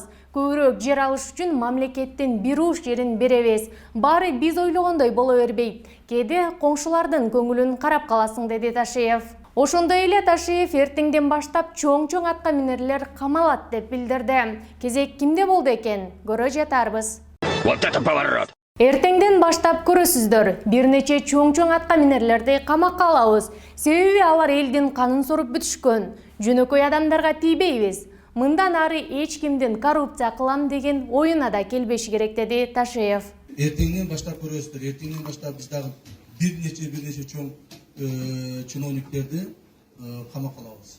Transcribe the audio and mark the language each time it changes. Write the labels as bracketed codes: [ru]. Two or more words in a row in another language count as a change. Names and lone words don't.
[ky] Көбүрөөк жер алыш үчүн мамлекеттин бир уш жерин беребиз. Баары биз ойлогондой боло бербейт. Кээде коңшулардын көңүлүн карап каласың, деди Ташиев. Ошондой эле Ташиев эртеңден баштап чоң атка минерлер камалат деп билдирди. Кезек кимде болду экен? Көрө жатарбыз. [ru] Вот это поворот! [ky] Эртеңден баштап көрөсүздөр, бир нече чоң атка минерлерди камакка алабыз. Себеби алар элдин канын соруп бүтүшкөн. Жөнөкөй адамдарга тийбейбиз. Мындан ары эч кимдин коррупция кылам деген оюна да келбеши керек, деди Ташиев. Эртеңден баштап көрөсүздөр, эртеңден баштап биз дагы бир нече чоң чиновниктерди камакка алабыз.